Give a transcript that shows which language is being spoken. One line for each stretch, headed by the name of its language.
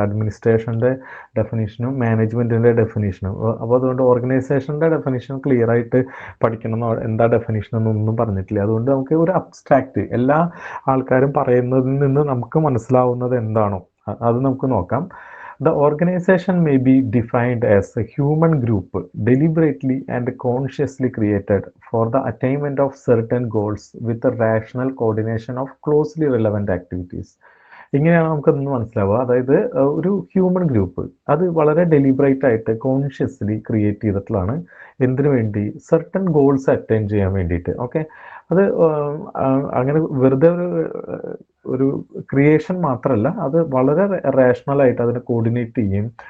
Malayalam: അഡ്മിനിസ്ട്രേഷൻ്റെ ഡെഫിനിഷനും മാനേജ്മെൻറ്റിൻ്റെ ഡെഫിനിഷനും. അപ്പോൾ അതുകൊണ്ട് ഓർഗനൈസേഷൻ്റെ definition clear ആയിട്ട് പഠിക്കണം. എന്താ ഡെഫിനിഷൻ എന്നൊന്നും പറഞ്ഞിട്ടില്ല. അതുകൊണ്ട് നമുക്ക് ഒരു അബ്സ്ട്രാക്റ്റ് എല്ലാ ആൾക്കാരും പറയുന്നതിൽ നിന്ന് നമുക്ക് മനസ്സിലാവുന്നത് എന്താണോ അത് നമുക്ക് നോക്കാം.
English: The organization may be defined as a human group deliberately and consciously created for the attainment of certain goals with a rational coordination of closely relevant activities.
Malayalam: ഇങ്ങനെയാണ് നമുക്കതൊന്ന് മനസ്സിലാവുക. അതായത് ഒരു ഹ്യൂമൻ ഗ്രൂപ്പ് അത് വളരെ ഡെലിബറേറ്റ് ആയിട്ട് കോൺഷ്യസ്ലി ക്രിയേറ്റ് ചെയ്തിട്ടുള്ളതാണ്. എന്തിനു വേണ്ടി? സർട്ടൺ ഗോൾസ് അറ്റൈൻ ചെയ്യാൻ വേണ്ടിയിട്ട്. ഓക്കെ, അത് അങ്ങനെ വെറുതെ ഒരു ക്രിയേഷൻ മാത്രമല്ല, അത് വളരെ റാഷണലായിട്ട് അതിനെ കോർഡിനേറ്റ് ചെയ്യും.